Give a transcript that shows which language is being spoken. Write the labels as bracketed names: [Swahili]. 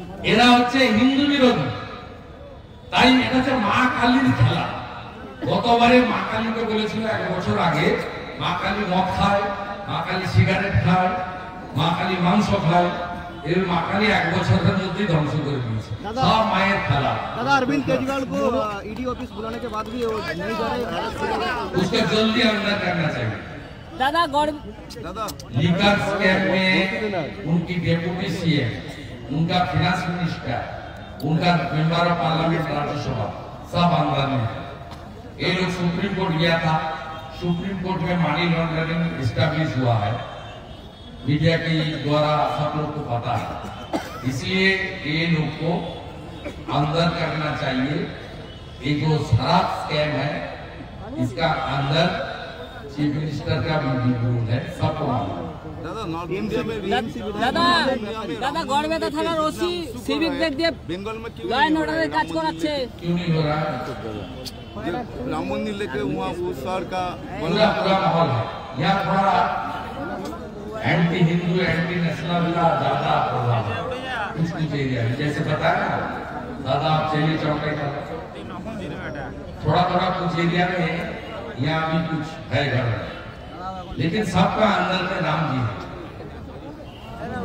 [Bangla] এরা হচ্ছে হিন্দু বিরোধী, তাই এটা হচ্ছে মা কালীর খেলা। গতবারে মা কালীকে বলেছিল 1 বছর আগে, মা কালী মদ খায়, মা কালী সিগারেট খায়, মা কালী মাংস খায়। এর মা কালী 1 বছরের মধ্যেই ধ্বংস করে দিয়েছে। সব মায়ের খেলা। [Hindi] दादा अरविंद केजरीवाल को ईडी ऑफिस बुलाने के बाद भी वो नहीं जा रहे, उसको जल्दी अंदर करना चाहिए। दादा गौर लीकर स्कैम में उनकी डेप्यूटी सीएम, उनका फाइनेंस मिनिस्टर, उनका मेंबर ऑफ पार्लियामेंट राज्यसभा सब अंदर में है। ये लोग सुप्रीम कोर्ट गया था, सुप्रीम कोर्ट में मनी लॉन्ड्रिंग एस्टैब्लिश हुआ है, मीडिया के द्वारा सब लोग को पता है। इसलिए ये लोग को अंदर करना चाहिए। ये जो शराब स्कैम है, इसका अंदर चीफ मिनिस्टर का भी रोल है, सबको मालूम है। दादा नॉर्थ इंडिया में [Bangla] দাদা দাদা গড়বেতা থানার ওসি সিভিকদের দিয়ে [Hindi] बंगाल में क्यों [Bangla] লাইন অর্ডারের কাজ করাচ্ছে। [Hindi] क्यों नहीं हो रहा है? राम मंदिर लेके वहाँ उस शहर का पूरा माहौल है यहाँ, थोड़ा एंटी हिंदू एंटी नेशनल का ज्यादा प्रभाव है कुछ एरिया में। जैसे बताया ना दादा, आप चलिए चौके का थोड़ा थोड़ा कुछ एरिया में यहाँ भी कुछ है घर में, लेकिन सबका अंदर में राम जी है।